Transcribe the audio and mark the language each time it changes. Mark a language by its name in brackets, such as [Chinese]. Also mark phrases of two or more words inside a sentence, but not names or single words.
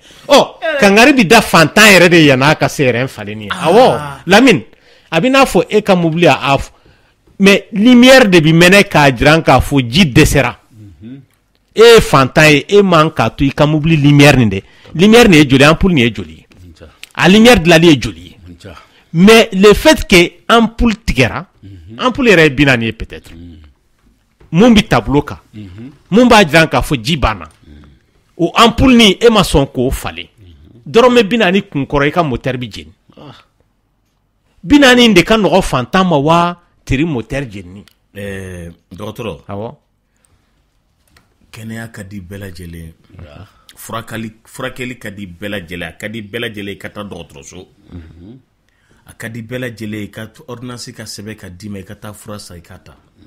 [Bambara] kankari bi da fantan yɛrɛ de yan'a ka se rɛn faleni ye awɔ Lamine a bɛ n'a fɔ e ka mobili a [French] mais lumière [Bambara] de bi mɛnɛ k'a jiran k'a fɔ ji dɛsɛra e ye fantan ye e man k'a to i ka mobili lumière nin dɛ lumière nin ye joli ampoule nin ye joli ye a lumière dilali ye joli ye [French] mais le fait que ampoule [Bambara] tigɛra ampoule yɛrɛ ye 40 ye peut-être mun bi tableau kan mun b'a jiran k'a fɔ ji banna o ampoule ni e ma sɔn k'o falen dɔrɔmɛ 40 kun kɔrɔ i ka moteur bi jeni 40 de ka nɔgɔ fantan ma wa teri moteur jeni dɔgɔtɔrɔ awɔ kɛnɛya ka di bɛɛ lajɛlen furakɛli ka di bɛɛ lajɛlen a ka di bɛɛ lajɛlen i ka taa dɔgɔtɔrɔso a ka di bɛɛ lajɛlen i ka ordonnance ka sɛbɛn ka d'i ma i ka taa fura san i ka ta